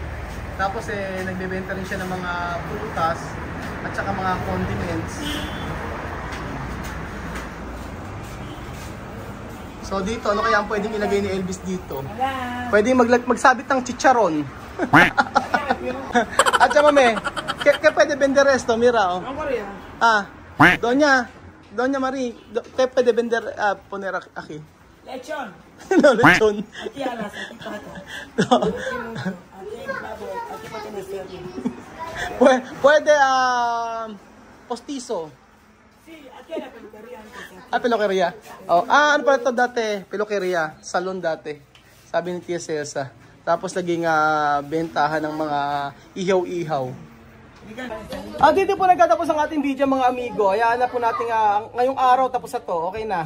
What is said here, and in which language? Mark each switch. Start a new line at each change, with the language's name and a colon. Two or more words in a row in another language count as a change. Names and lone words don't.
Filipino: Tapos nagbebenta rin siya ng mga prutas at saka mga condiments. So dito, ano kaya ang pwedeng ilagay ni Elvis dito? Pwedeng magsabit ng chicharon. At Chamame, kaya pwede
Spanish: vender esto, mira
Filipino: oh. Doña Marie, kaya pwede
Spanish: vender poner aquí.
Filipino: Lechon. No, lechon.
Spanish: Aquí alas, aquí pato.
Filipino: Pwede postizo.
Spanish: Sí, aquí la peluquería. Peluqueria.
Filipino: Oh, ano pala ito dati? Peluqueria, salon dati. Sabi ni Tia Celsa. Tapos naging bentahan ng mga ihaw-ihaw. Dito po nagtatapos ang ating video mga amigo. Hayaan na po natin ngayong araw tapos na to. Okay na.